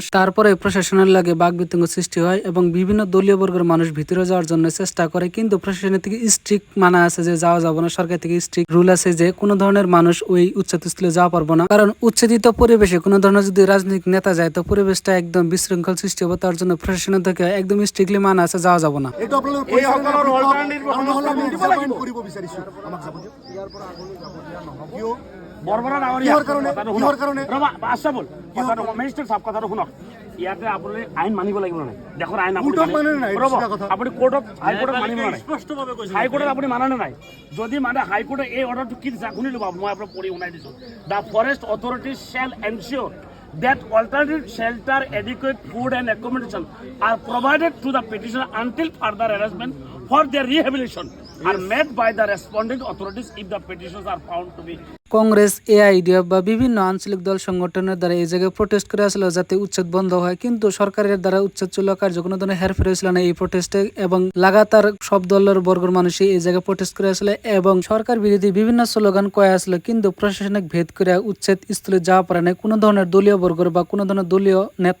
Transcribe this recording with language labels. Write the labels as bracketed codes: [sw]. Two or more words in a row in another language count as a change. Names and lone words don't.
[bn] তারপরে প্রশাসনের লাগে বাকবিতঙ্গ সৃষ্টি হয় এবং বিভিন্ন দলীয় বর্গের মানুষ ভিতরে যাওয়ার জন্য চেষ্টা করে, কিন্তু প্রশাসনের থেকে স্ট্রিক্ট মানা আছে যে যাওয়া যাবো না। সরকার থেকে স্ট্রিক্ট রুল আছে যে কোনো ধরনের মানুষ ওই উচ্ছেদস্থলে যাওয়া পারবো না, কারণ উচ্ছেদিত পরিবেশে কোনো ধরনের যদি রাজনৈতিক নেতা যায় তো পরিবেশটা একদম বিশৃঙ্খল সৃষ্টি হবে। তার জন্য প্রশাসনের থেকে একদম স্ট্রিক্টলি মানা আছে, যাওয়া যাবো না। [as] ইয়াতে আপুনি আইন মানিব লাগিব নাই? দেশৰ আইন আপুনি কোৰ্টত হাইকোৰ্টত মানিব নাই? হাইকোৰ্টত আপুনি মানা নাই? যদি মানে হাইকোৰ্টে এই অৰ্ডাৰটো কি শুনি ল'ব, মই আপোনাক পঢ়ি শুনাই দিছোঁ। [en] The forest authorities shall ensure that alternative shelter, adequate food and accommodation are provided to the petitioner until further arrangement for their rehabilitation are made by the responding authorities if the petitions are found to be. [bn] কংগ্রেস, এআইডিএফ বা বিভিন্ন আঞ্চলিক দল সংগঠনের দ্বারা এই জায়গায় প্রোটেস্ট করে আসলো যাতে উচ্ছেদ বন্ধ হয়, কিন্তু সরকারের দ্বারা উচ্ছেদ চলা কার্য কোনো ধরনের হেরফের হয়েছিল না এই প্রোটেস্টে। এবং লাগাতার সব দলের বর্গের মানুষই এই জায়গায় প্রোটেস্ট করে আসলে এবং সরকার বিরোধী বিভিন্ন স্লোগান কয়ে আসলো, কিন্তু প্রশাসনিক ভেদ করে উচ্ছেদ স্থলে যাওয়া পারে না কোনো ধরনের দলীয় বর্গের বা কোনো ধরনের দলীয় নেতা।